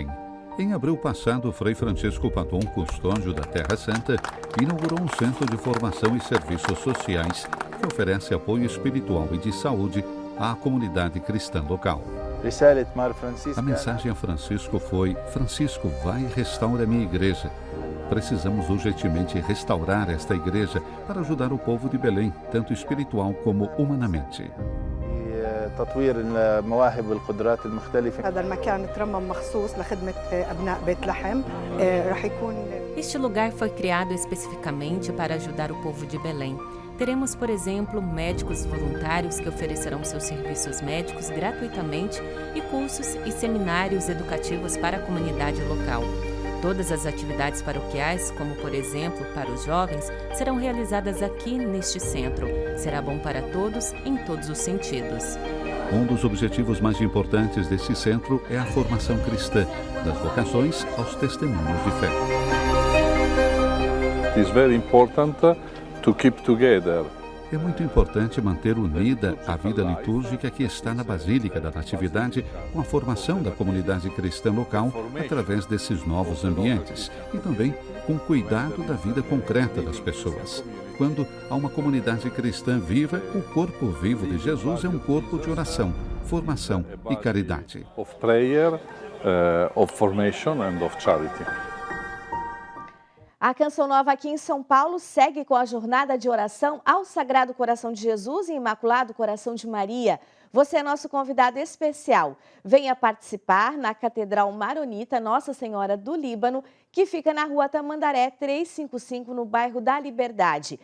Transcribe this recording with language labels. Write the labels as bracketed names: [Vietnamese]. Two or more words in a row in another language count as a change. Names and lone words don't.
[Portuguese] Em abril passado, Frei Francisco Paton, custódio da Terra Santa, inaugurou um centro de formação e serviços sociais que oferece apoio espiritual e de saúde à comunidade cristã local. A mensagem a Francisco foi: Francisco, vai e restaura a minha igreja. Precisamos urgentemente restaurar esta igreja para ajudar o povo de Belém, tanto espiritual como humanamente. [Arabic] تطوير المواهب والقدرات المختلفة. هذا المكان ترمم مخصوص لخدمة أبناء بيت لحم. راح يكون [Portuguese] Este lugar foi criado especificamente para ajudar o povo de Belém. Teremos, por exemplo, médicos voluntários que oferecerão seus serviços médicos gratuitamente e cursos e seminários educativos para a comunidade local. Todas as atividades paroquiais, como por exemplo para os jovens, serão realizadas aqui neste centro. Será bom para todos em todos os sentidos. Um dos objetivos mais importantes desse centro é a formação cristã, das vocações aos testemunhos de fé. [English] It is very important to keep together. [Portuguese] É muito importante manter unida a vida litúrgica que está na Basílica da Natividade com a formação da comunidade cristã local através desses novos ambientes e também com o cuidado da vida concreta das pessoas. Quando há uma comunidade cristã viva, o corpo vivo de Jesus é um corpo de oração, formação e caridade. [English] Of prayer, of formation and of charity. [Portuguese] A Canção Nova aqui em São Paulo segue com a jornada de oração ao Sagrado Coração de Jesus e Imaculado Coração de Maria. Você é nosso convidado especial. Venha participar na Catedral Maronita Nossa Senhora do Líbano, que fica na Rua Tamandaré 355, no bairro da Liberdade.